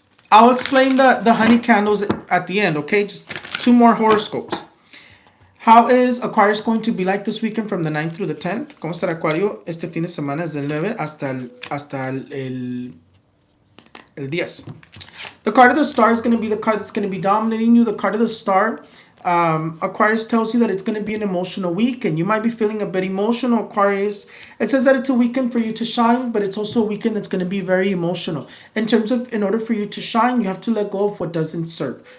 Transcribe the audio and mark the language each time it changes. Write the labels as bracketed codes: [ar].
[en] I'll explain the honey candles at the end, okay? Just 2 more horoscopes. How is Aquarius going to be like this weekend from the 9th through the 10th? [es] ¿Cómo estará Acuario este fin de semana desde el 9 hasta el 10? [en] The card of the star is going to be the card that's going to be dominating you. The card of the star, Aquarius tells you that it's going to be an emotional week and you might be feeling a bit emotional, Aquarius. It says that it's a weekend for you to shine, but it's also a weekend that's going to be very emotional. In order for you to shine, you have to let go of what doesn't serve.